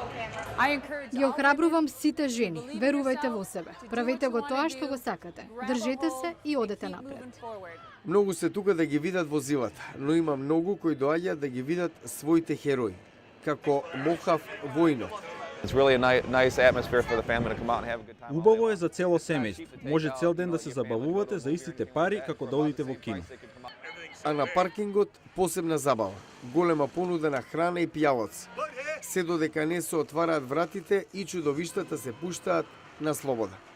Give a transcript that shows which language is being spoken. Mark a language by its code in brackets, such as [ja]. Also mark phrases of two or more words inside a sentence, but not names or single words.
[mk] Ги охрабрувам сите жени, верувајте во себе. Правете го тоа што го сакате. Држете се и одете напред. Многу се тука да ги видат возилата, но има многу кои доаѓаат да ги видат своите херои, како Мохав Војнов. [en] It's really a nice atmosphere for the family to come out and have a good time. [mk] Убаво е за цело семејство. Може цел ден да се забавувате за истите пари како да одите во кино. А на паркингот посебна забава, голема понуда на храна и пијалаци. Се додека не се отвараат вратите и чудовиштата се пуштаат на слобода.